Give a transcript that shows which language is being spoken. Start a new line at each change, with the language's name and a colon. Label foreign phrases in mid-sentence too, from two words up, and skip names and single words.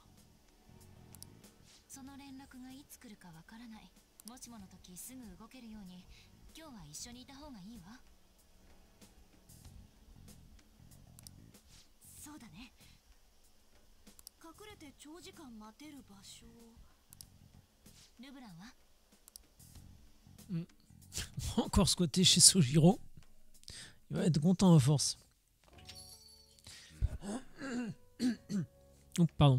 Japanese: その連絡がいつ来るかわからない。もしもの時すぐ動けるように今日は一緒にいた方がいいわ。そうだね。隠れて長時間待てる場所。ルブランは
French: Encore squatté chez Sojiro. Il va être content à force. Oh, pardon.